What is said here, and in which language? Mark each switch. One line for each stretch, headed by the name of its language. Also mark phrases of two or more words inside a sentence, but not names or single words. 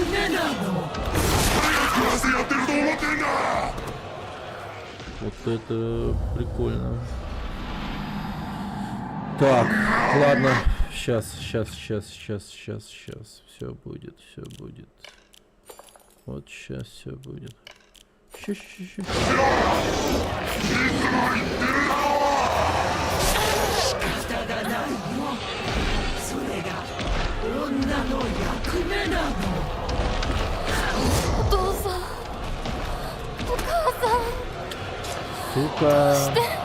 Russian: Вот это прикольно. Так, ладно. Сейчас. Все будет. Вот сейчас все будет. Ща.
Japanese: お父さん、お母さん。
Russian: Сука.